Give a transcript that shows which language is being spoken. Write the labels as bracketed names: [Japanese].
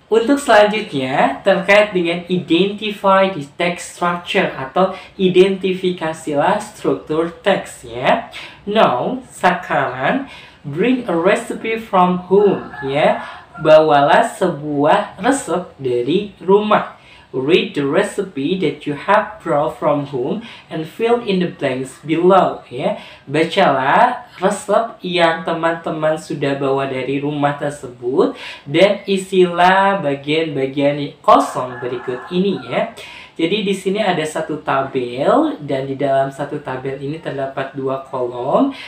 [Indonesian] Untuk selanjutnya terkait dengan [English] identify the text structure [Indonesian] atau identifikasilah struktur teks ya. Now, sekarang [English] bring a recipe from home [Indonesian] ya. Bawalah sebuah resep dari rumah. [English] Read the recipe that you have brought from home and fill in the blanks below. [Indonesian] Ya, bacalah resep yang teman-teman sudah bawa dari rumah tersebut dan isilah bagian-bagian kosong berikut ini ya. Jadi di sini ada satu tabel dan di dalam satu tabel ini terdapat dua kolom.